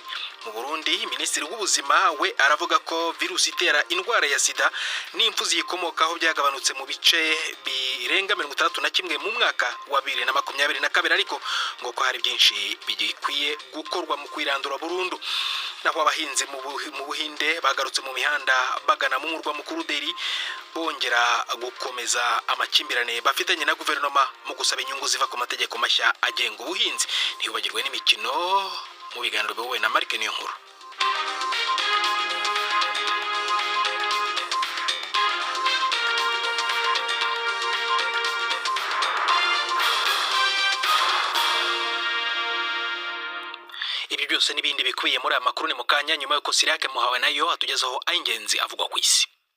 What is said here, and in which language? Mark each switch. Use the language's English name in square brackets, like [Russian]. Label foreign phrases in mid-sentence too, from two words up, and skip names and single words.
[Kinyarwanda] Mu Burundi, Minisitiri w'Ubuzima we aravuga ko virusi itera indwara ya sida n'impfu ziyikomokaho byagabanutse mu bice birenga 61 mu mwaka wa 2022, ariko ngo ko hari byinshi bigikwiye gukorwa mu kwirandura burundu. Naho abahinzi mu Buhinde bagarutse mu mihanda bagana mu murwa mukuru Delhi, bongera gukomeza amakimbirane bafitanye na guverinoma mu gusaba inyungu ziva ku mategeko mashya agenga ubuhinzi. Ntibagirwe n'imikino mu biganiro biyobowe na Mark Niyonkuru. Ibi byose n'ibindi bikwiye muri amakuru ni mukanya nyuma yuko Sirake Muhawe nayo atugezaho ayingenzi avugwa ku isi.